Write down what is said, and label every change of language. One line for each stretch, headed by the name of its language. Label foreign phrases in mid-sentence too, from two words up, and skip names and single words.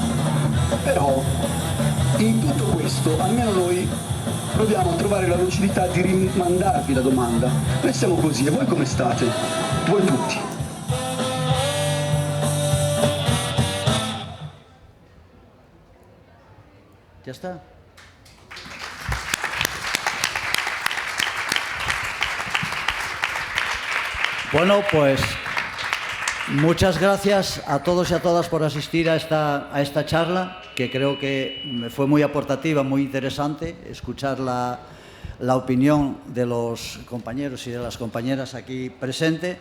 Italian: Però in tutto questo, almeno noi proviamo a trovare la lucidità di rimandarvi la domanda. Noi siamo così, e voi come state? Voi tutti.
Spanish: ¿Ya está? Bueno, pues muchas gracias a todos y a todas por asistir a esta charla, que creo que fue muy aportativa, muy interesante, escuchar la opinión de los compañeros y de las compañeras aquí presentes.